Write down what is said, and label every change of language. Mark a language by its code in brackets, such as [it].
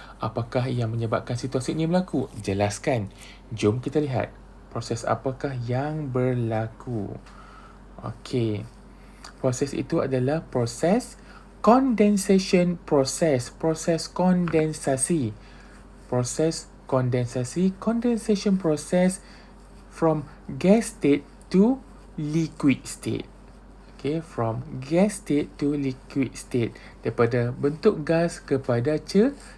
[ms] Apakah yang menyebabkan situasi ini berlaku? Jelaskan. Jom kita lihat. Proses apakah yang berlaku? Okey. Proses itu adalah proses [en] condensation process. [ms] Proses kondensasi. Proses kondensasi. [en] Condensation process from gas state to liquid state. Okay, from gas state to liquid state. [ms] Daripada bentuk gas kepada cair.